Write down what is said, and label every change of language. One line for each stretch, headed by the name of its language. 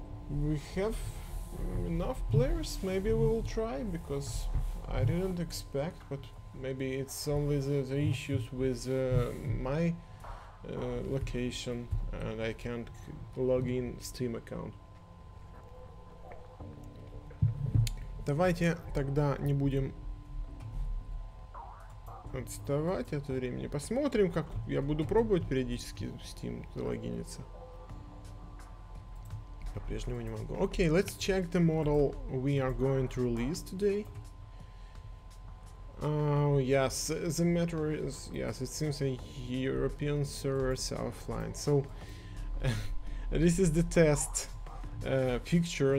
English: We have enough players. Maybe we will try, because I didn't expect, but maybe it's only the issues with my location, and I can't login Steam account.
Russian: Давайте тогда не будем отставать от времени. Посмотрим, как я буду пробовать периодически в Steam залогиниться. По-прежнему не могу.
English: Okay, let's check the model we are going to release today. Oh yes, the matter is, yes, it seems a European servers are offline. So this is the test picture.